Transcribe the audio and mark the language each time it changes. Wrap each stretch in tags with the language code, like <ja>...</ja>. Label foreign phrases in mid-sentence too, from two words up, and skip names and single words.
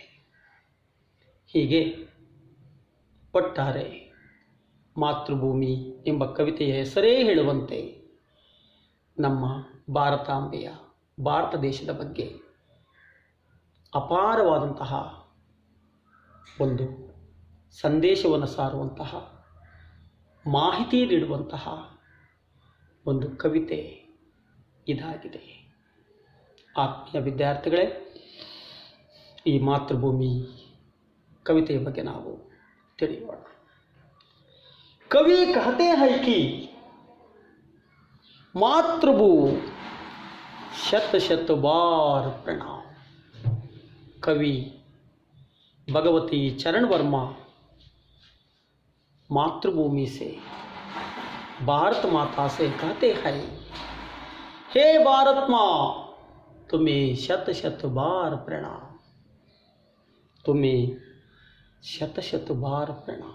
<kn>ಹೀಗೆ ಒಟ್ಟಾರೆ ಮಾತೃಭೂಮಿ ಎಂಬ ಕವಿತೆಯ ಹೆಸರೇ ಹೇಳುವಂತೆ ನಮ್ಮ ಭಾರತಾಂಬೆಯ, ಭಾರತ ದೇಶದ ಬಗ್ಗೆ ಅಪಾರವಾದಂತಹ ಒಂದು ಸಂದೇಶವನ್ನು ಸಾರುವಂತಹ, ಮಾಹಿತಿ ನೀಡುವಂತಹ ಒಂದು ಕವಿತೆ ಇದಾಗಿದೆ. ಆತ್ಮೀಯ ವಿದ್ಯಾರ್ಥಿಗಳೇ, ಈ ಮಾತೃಭೂಮಿ ಕವಿತೆಯ ಬಗ್ಗೆ ನಾವು ತಿಳಿಯೋಣ.</kn> <hi>ಕವಿ कहते हैं कि मातृभू शत शत बार प्रणाम. कवि भगवती चरण वर्मा मातृभूमि से, भारत माता से कहते हैं, हे भारत माँ, तुम्हें शत शत बार प्रणाम, तुम्हें शत शत बार प्रणाम.</hi>